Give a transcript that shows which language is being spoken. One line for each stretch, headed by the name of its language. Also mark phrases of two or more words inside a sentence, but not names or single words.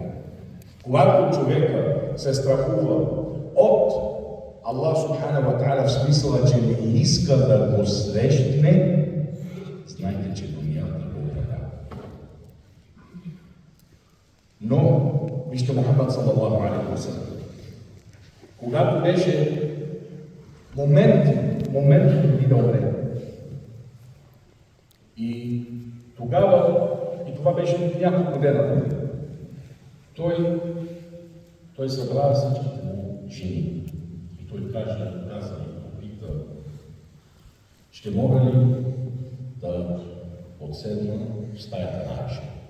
Bulgarian: Когато човека се страхува от
Arabic: الله سبحان الله وتعالى
Bulgarian: в смисъла, че не иска да го срещне, знайте, че дунята го управлява. Но, вижте Мухаммад
Arabic: صلى الله عليه وسلم,
Bulgarian: когато беше моментът преди да умре. И тогава, и това беше няколко дена, той събра всичките му жени. И той каза и попита, ще мога ли да отседна в стаята на Айша?